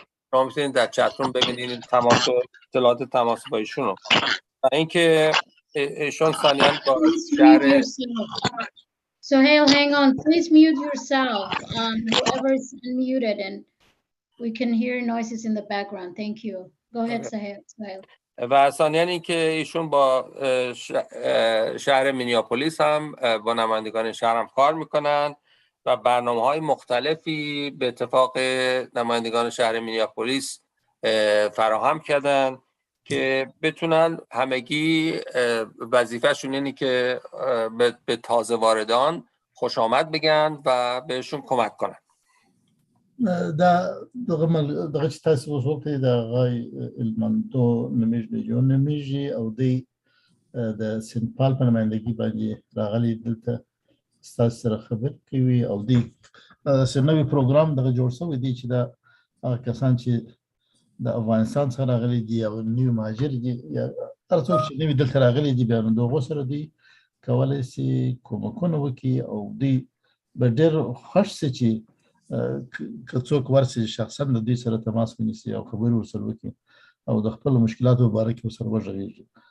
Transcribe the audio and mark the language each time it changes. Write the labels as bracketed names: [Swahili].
[Persian] شما میتونید در چتروم ببینید تماس و اطلاعات تماس با ایشون رو، و اینکه ایشون ثانیاً با شهر [English] Sohail, hang on, please mute yourself. Whoever is unmuted, and we can hear noises in the background. Thank you. Go ahead, Sohail. [Persian] و ثانیاً اینکه ایشون با شهر مینیاپولیس هم با نمایندگان شهر هم کار میکنن و برنامه‌های مختلفی به اتفاق نمایندگان شهر مینیاپولیس فراهم کردن که بتونن همگی وظیفه‌شون اینه که به تازه واردان خوش آمد بگن و بهشون کمک کنن. [Pashto] دغه چې تاسو اوس وکړئ د غای المنتو نمیږي او د سنت پال په نمایندګي باندې راغلي دلته ستاسو سره خبرې کوي، او نوی پروګرام دغه جوړ شوی دی چې دا کسان چې د افغانستان څخه راغلي دي او نوي مهاجر دي یا هر څوک چې نوي دلته راغلي دي، بیا نو دغو سره دوی کولی سي کومکونه وکړي، او دوی به ډېر خوښ سي چې که څوک ورسي شخصا د دوی سره تماس ونیسي او خبرې ورسره وکړي او د خپلو مشکلاتو په باره کې ورسره وغږېږي.